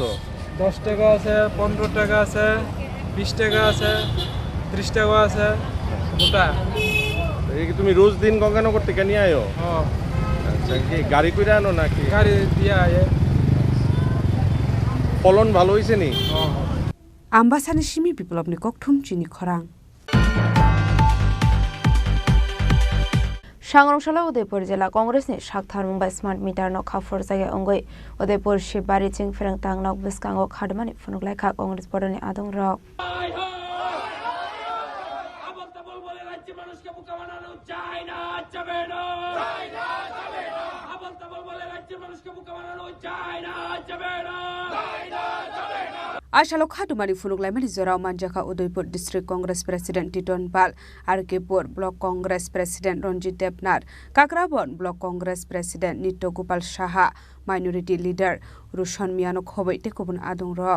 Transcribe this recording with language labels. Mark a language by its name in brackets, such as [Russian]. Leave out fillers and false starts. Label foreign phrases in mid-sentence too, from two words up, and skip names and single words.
[Bangla] 10 টাকা আছে, 15 টাকা আছে, 20 টাকা আছে, 30 টাকা আছে গোটা। এই কি তুমি রোজ দিন গঙ্গানগর থেকে নিয়ে আয়ো? আচ্ছা, কি গাড়ি করে আনো নাকি? গাড়ি দিয়ে আয়ে। ফলন ভালো হয়েছে নি? [Kok Borok] আমবাসানি সিমি বিপ্লবনি ককঠুম চিনি খরাং। सांग्रंशाला उदयपुर जिल्ला कांग्रेसनि साकथार मुंबाइ [English] smart meter [Kok Borok] न खाफोर जायगा अंगै उदयपुर शिबबारि चिं फेरेंतां नक बिस्कांगो खादमानि फुनुगलायखा कांग्रेस बडनि आदं रक आशालो खादुमानि फुनुगलायमानि जराव मानजाखा उदयपुर [English] District Congress President [Kok Borok] टिटन पाल आरकेपुर [English] Block Congress President [Kok Borok] रंजित देबनाथ काकराबन [English] Block Congress President [Kok Borok] नित्य गोपाल साहा [English] minority leader [Kok Borok] रुशन मियानो खबै टेकुबन आदं रक